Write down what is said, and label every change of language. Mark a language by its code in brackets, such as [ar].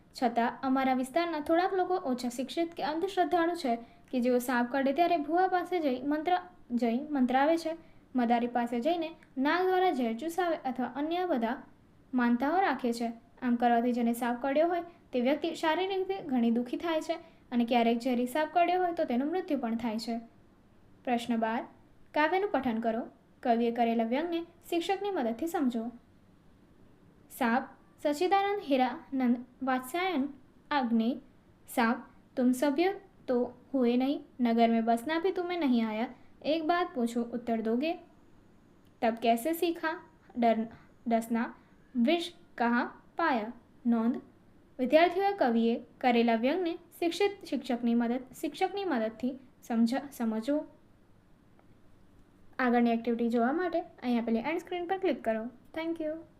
[gu] છતાં અમારા વિસ્તારના થોડાક લોકો ઓછા શિક્ષિત કે અંધશ્રદ્ધાળુ છે કે જેઓ સાપ કરડે ત્યારે ભૂવા પાસે જઈ મંત્રાવે છે, મદારી પાસે જઈને નાગ દ્વારા ઝેર ચૂસાવે અથવા અન્ય બધા માનતાઓ રાખે છે. આમ કરવાથી જેને સાપ કરડ્યો હોય તે વ્યક્તિ શારીરિક રીતે ઘણી દુઃખી થાય છે અને ક્યારેક ઝેરી સાપ કરડ્યો હોય તો તેનું મૃત્યુ પણ થાય છે. પ્રશ્ન 12. કાવ્યનું પઠન કરો. કવિએ કરેલા વ્યંગને શિક્ષકની મદદથી સમજો. [hi] સાપ सच्चिदानंद हीरानंद वात्स्यायन अग्नि. साप तुम सभ्य तो हुए नहीं, नगर में बसना भी तुम्हें नहीं आया, एक बात पूछूं उत्तर दोगे? तब कैसे सीखा डसना, विष कहाँ पाया? [gu] नोंध. વિદ્યાર્થીઓએ કવિએ કરેલા વ્યંગને શિક્ષકની મદદથી સમજવું. આગળની એક્ટિવિટી જોવા માટે અહીં આપેલી એન્ડ સ્ક્રીન પર ક્લિક કરો. Thank you.